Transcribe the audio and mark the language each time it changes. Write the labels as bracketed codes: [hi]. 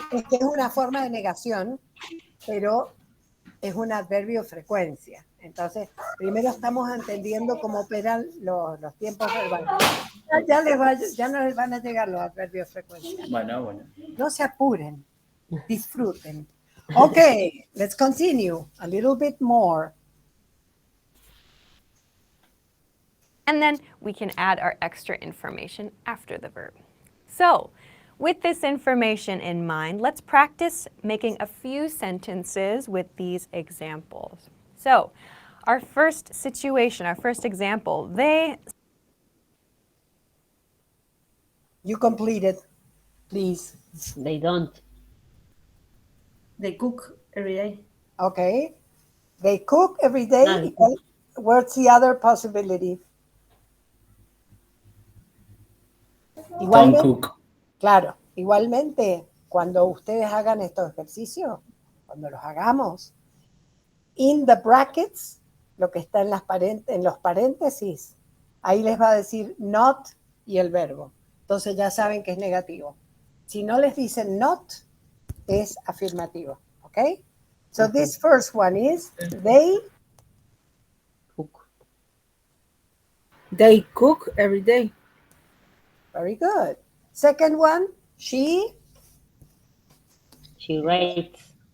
[es] Es una forma de negación, pero es un adverbio frecuencia. Entonces, primero estamos entendiendo cómo operan los tiempos verbales. Ya no les van a llegar los adverbios frecuencia. Bueno. No se apuren. Disfruten. [en] Okay, let's continue a little bit more. And then we can add our extra information after the verb. So, with this information in mind, let's practice making a few sentences with these examples. So, our first situation, our first example, You completed, please. They don't. They cook every day. Okay. They cook every day. What's the other possibility? Don't cook. [es] Claro, igualmente, cuando ustedes hagan estos ejercicios, cuando los hagamos, [en] in the brackets, [es] lo que está en los paréntesis, ahí les va a decir not y el verbo. Entonces ya saben que es negativo. Si no les dicen not, es afirmativo. ¿Ok? [en] So this first one is, they Cook. They cook every day. Very good. Second one, she She writes.